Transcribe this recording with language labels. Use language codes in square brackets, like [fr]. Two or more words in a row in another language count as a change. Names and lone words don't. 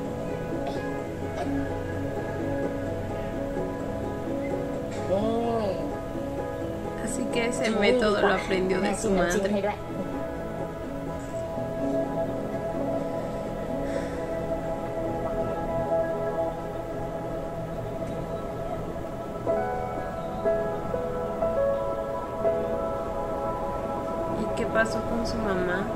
[es] Así que ese método lo aprendió de su [th] แม่จิ้มน้ำจิ้มให้ [es] madre. [th] ด้วย [es] ¿Y qué pasó con su mamá?